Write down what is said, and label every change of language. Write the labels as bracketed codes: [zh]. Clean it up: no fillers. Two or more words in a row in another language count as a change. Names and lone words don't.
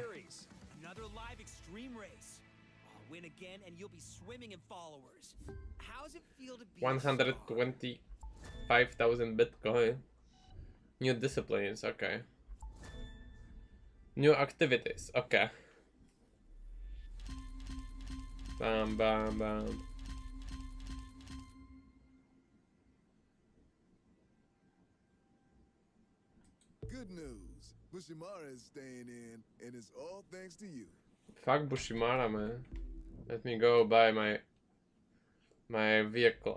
[en] Series. Another live extreme race. Win again and you'll be swimming in followers. How's it feel to be 125,000 Bitcoin. New disciplines, okay. New activities, okay. Bam, bam, bam. Good news. Bushimara is staying in, and it's all thanks to you. Fuck Bushimara, man. Let me go buy my vehicle.